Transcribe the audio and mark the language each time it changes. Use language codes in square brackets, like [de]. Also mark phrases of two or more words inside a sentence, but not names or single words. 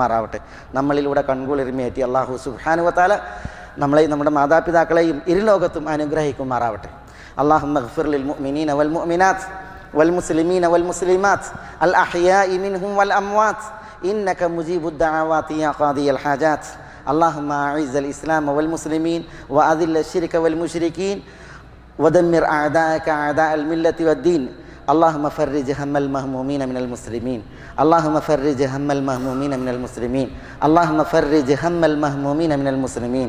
[ml] നമ്മളിലൂടെ കൺകുളിർമയേറ്റി അള്ളാഹു [ar] سبحانه وتعالى [ml] നമ്മളെയും നമ്മുടെ മാതാപിതാക്കളെയും ഇരുലോകത്തും അനുഗ്രഹിക്കുമാറാവട്ടെ. [ar] اللهم اغفر للمؤمنين والمؤمنات والمسلمين والمسلمات الأحياء منهم والأموات إنك مجيب الدعوات يا قاضي الحاجات. اللهم أعز الإسلام والمسلمين وأذل الشرك والمشركين ودمر أعداءك أعداء الملة والدين. اللهم فرج هم المهمومين من المسلمين. اللهم فرج هم المهمومين من المسلمين. اللهم فرج هم المهمومين من المسلمين.